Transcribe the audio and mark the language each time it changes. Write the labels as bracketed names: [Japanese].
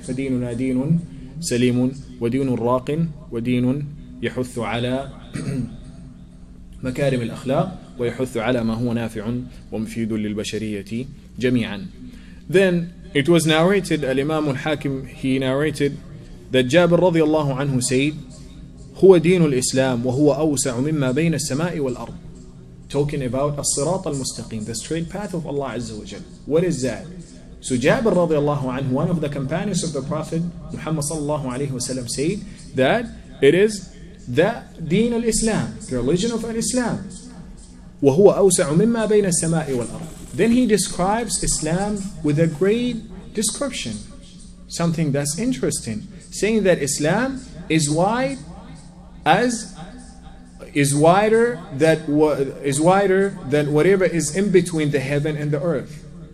[Arabic] فديننا دين سليم ودين راق ودين يحث على مكارم الأخلاق ويحث على ما هو نافع ومفيد للبشرية جميعا. [English] Then it was narrated, Al-Imam al-Hakim, he narrated that Jabir [Arabic] رضي الله عنه [English] said, [Arabic] هو دين الإسلام وهو أوسع مما بين السماء والأرض. [English] Talking about الصراط المستقيم, the straight path of Allah Azza wa Jal. What is that? So Jabir [Arabic] رضي الله عنه, [English] one of the companions of the Prophet Muhammad sallallahu alayhi wa sallam, said that it is the deen al-Islam, the religion of al-Islam. [Arabic] وهو أوسع مما بين السماء والأرض. [English] Then he describes Islam with a great description, something that's interesting, saying that Islam is wide is wider than whatever is in between the heaven and the earth.